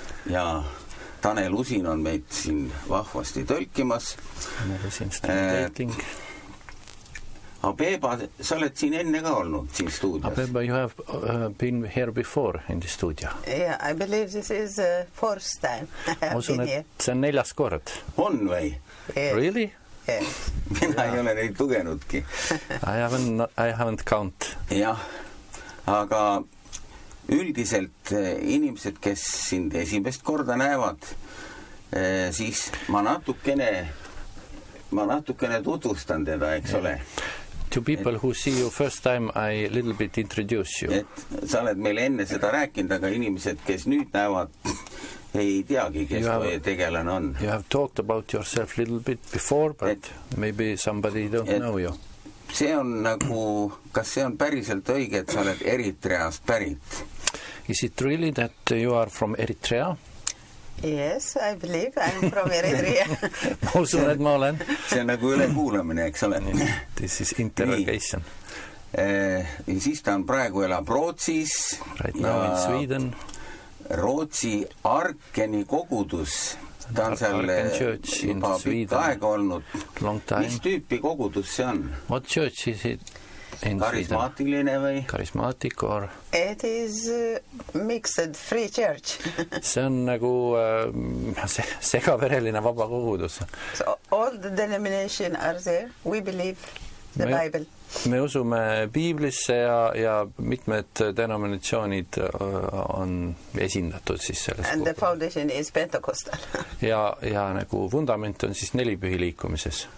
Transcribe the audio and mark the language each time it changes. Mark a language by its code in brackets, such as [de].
[et] Ja Tanel Usin on meid siin vahvasti tõlkimas. Tanel Usin, tõlking. Beba, sa oled siin enne ka olnud siin stuudios. [en] Beba, you have been here before in the studio. Yeah, I believe this is the first time. [et] Osun, see on neljas kord. On või? [en] Yes. Really? Yes. [et] Mina ei ole neid tugenudki. [en] I haven't count. [et] Jah. Aga üldiselt inimesed, kes sind esimest korda näevad, siis ma natukene tutvustan teda, eks ole? [en] To people who see you first time, I little bit introduce you. [et] Et sa oled meil enne seda rääkinud, aga inimesed, kes nüüd näevad, ei teagi, kes või tegelen on. [en] You have talked about yourself little bit before, but maybe somebody don't know you. [et] See on nagu, kas see on päriselt õige, et sa oled Eritreast pärit? [en] Is it really that you are from Eritrea? Yes, I believe I'm from Eritrea. [et] Ma usun, et ma olen. See on nagu üle kuulemine, eks ole? [en] This is interrogation. [et] Ja siis ta on praegu elab Rootsis. [en] Right now in Sweden. [et] Rootsi Arkeni kogudus. Ta on seal juba pikka aega olnud. [en] Long time. [et] Mis tüüpi kogudus see on? [en] What church is it? [et] Karismaatiline või? [en] Karismaatik or? It is mixed free church. [et] See on nagu segavereline vaba kogudus. [en] So all the denomination are there. We believe the Bible. [et] Me usume piiblisse ja mitmed denominatsioonid on esindatud siis selles. [en] And the foundation is Pentecostal. [et] ja nagu fundament on siis nelipühi liikumises.